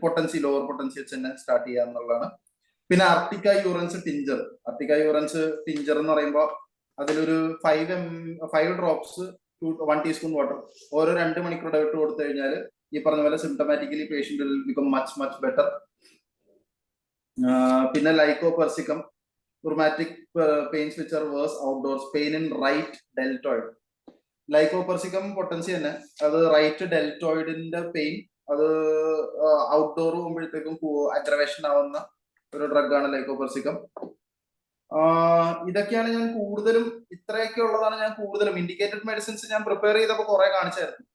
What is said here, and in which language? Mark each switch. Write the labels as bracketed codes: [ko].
[ml] Potency lower potency വെച്ച് തന്നെ start ചെയ്യുക എന്നുള്ളതാണ്. പിന്നെ അർട്ടിക്ക യൂറൻസ് ടിഞ്ചർ. അർട്ടിക്ക യൂറൻസ് ടിഞ്ചർ എന്ന് പറയുമ്പോൾ അതിലൊരു 5 ഡ്രോപ്സ് 1 ടീസ്പൂൺ വാട്ടർ ഓരോ 2 മണിക്കൂർ ഇടവിട്ട് കൊടുത്തു കഴിഞ്ഞാൽ ഈ പറഞ്ഞ പോലെ [en] Symptomatically patient will become much better. പിന്നെ lycopersicum rheumatic pains which are worse outdoors, pain in right deltoid. [ml] ലൈക്കോപെർസിക്കം potency തന്നെ, അത് റൈറ്റ് ഡെൽറ്റോയിഡിന്റെ പെയിൻ, അത് ഔട്ട്ഡോർ പോകുമ്പോഴത്തേക്കും അഗ്രവേഷൻ ആവുന്ന ഒരു ഡ്രഗാണ് ലൈക്കോപെർസിക്കം. ഇതൊക്കെയാണ് ഞാൻ കൂടുതലും, ഇത്രയൊക്കെ ഉള്ളതാണ് ഞാൻ കൂടുതലും. ഇൻഡിക്കേറ്റഡ് മെഡിസിൻസ് ഞാൻ പ്രിപ്പയർ ചെയ്തപ്പോൾ കുറെ കാണിച്ചായിരുന്നു.